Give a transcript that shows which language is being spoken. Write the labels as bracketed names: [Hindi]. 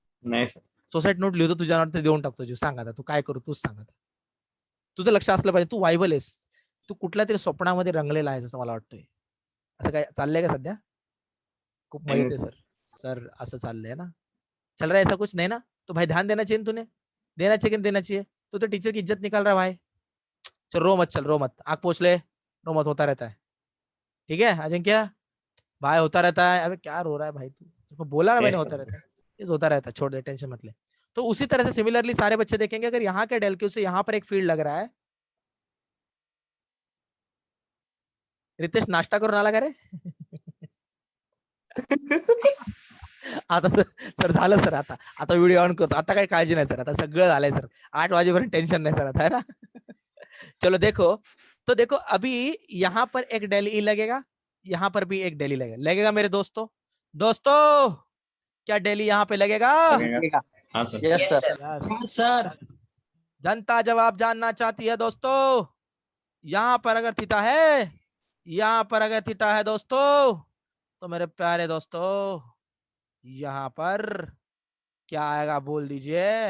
[Marathi] नाही sir. Society note लिहितो तुझ्यावर, ते देऊन टाकतो जीव. सांग आता तू काय करू, तूच सांग आता. तुझं लक्ष असलं पाहिजे, तू वायबल आहेस, तू कुठल्या तरी स्वप्नामध्ये रंगलेला आहेस असं मला वाटतंय. असं काय चाललंय का सध्या? खूप मजेत आहे सर. सर असं चाललंय ना, [Hindi] चल रहा है ऐसा कुछ नहीं ना? तो भाई ध्यान देना चाहिए तूने, देना चाहिए कि नहीं देना चाहिए? तो टीचर की इज्जत निकाल रहा है भाई। चल रो मत, चल रो मत, आंख पोछ ले, रो मत, होता रहता है। ठीक है अजिंक्य भाई, होता रहता है। अबे क्या रो रहा है भाई तू? तुमको बोला ना मैंने, [English] Yes, [Hindi] होता [English] sir. [Hindi] रहता है, ये होता रहता है, छोड़ दे, टेंशन मत ले। तो उसी तरह से सिमिलरली सारे बच्चे देखेंगे, अगर यहाँ के डेल क्यू से यहाँ पर एक फील्ड लग रहा है, [Marathi] रितेश नाश्ता करून आला का रे? आता सर झालं सर, आता आता व्हिडिओ ऑन करतो, आता काही काळजी नाही सर, आता सगळं झालंय सर, 8 वाजेपर्यंत [Hindi] टेंशन नहीं सर [Marathi] आता, [Hindi] है ना? चलो देखो, तो देखो अभी यहाँ पर एक डेल ई लगेगा, यहाँ पर भी एक डेल ई लगेगा, लगेगा मेरे दोस्तों? दोस्तों क्या डेल ई यहाँ पे लगेगा? लगेगा। हाँ sir. [English] Yes, Yes, sir. sir. Yes. Yes, sir. [Hindi] जनता जवाब जानना चाहती है दोस्तों। यहाँ पर अगर थीटा है, यहाँ पर अगर थीटा है दोस्तों, तो मेरे प्यारे दोस्तों यहाँ पर क्या आएगा बोल दीजिए?